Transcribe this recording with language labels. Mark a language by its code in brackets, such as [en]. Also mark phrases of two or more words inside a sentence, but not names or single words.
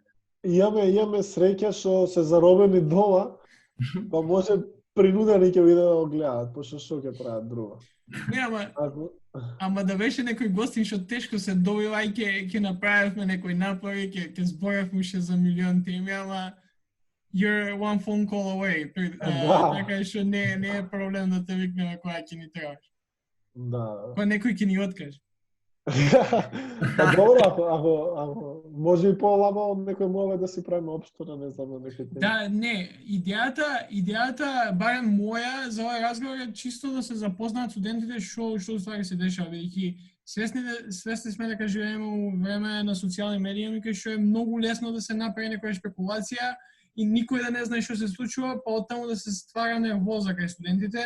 [mk] Имаме среќа што се заробени дома, па може принудени ќе видат да го гледаат, пошто што ќе прават друго. Не, ама да беше некој гостин што тешко се добива и ќе направивме некој напори, ќе зборавме уште за милион теми, ама [en] you're one phone call away. [mk] Така што не е проблем да те викнеме кога ќе ни требаш. Да. Кога некој ќе ни откаже. Добро, ако може и по-ламо од некој моле да си правиме општора, не знам, на некој теми. Да, не, идејата барем моја за овој разговор е чисто да се запознаат студентите што ствари се дешава, бидејќи свесни сме дека живееме во време на социјални медии, кај што е многу лесно да се направи некоја спекулација и никој да не знае што се случува, па оттаму да се ствара нервоза кај студентите.